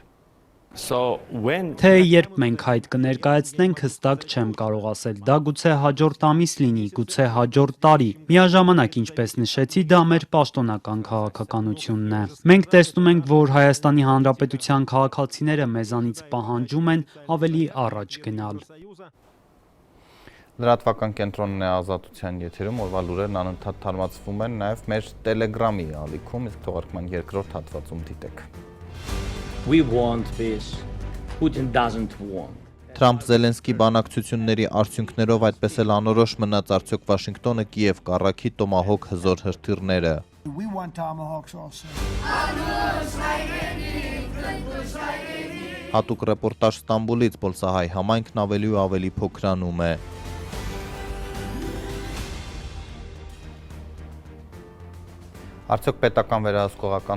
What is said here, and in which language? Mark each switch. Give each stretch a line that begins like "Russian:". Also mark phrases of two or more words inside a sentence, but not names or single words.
Armenian: Թե երբ մենք այդ կներկայացնենք, հստակ չեմ կարող ասել, դա գուցե հաջորդ ամիս լինի, գուցե հաջորդ տարի։ Միաժամանակ, ինչպես նշեցի, դա մեր պաշտոնական քաղաքականությունն է։ Մենք տեսնում ենք, որ Հայաստանի Հանրապետության քաղաքացիները մեզանից պահանջում են ավելի առաջ գնալ։ Լրատվական կենտրոնն է Ազատության եթերում, օրվա լուրերն անընդհատ թարմացվում են նաև մեր Telegram-ի ալիքում, իսկ թողարկման երկրորդ հատվածում դիտեք։
English: We want peace. Putin doesn't want.
Armenian: Թրամփ-Զելենսկի բանակցությունների արդյունքներով այդպես էլ անորոշ մնաց արդյոք Վաշինգտոնը Կիև կառակի Տոմահոկ հզոր հրթիռները։
English: We want tomahawks also.
Armenian: Հատուկ ռեպորտաժ Ստամբուլից Պոլսահայ համայնքն ավելի ու ավելի փոքրանում է։ Արդյոք պետական վերահսկողական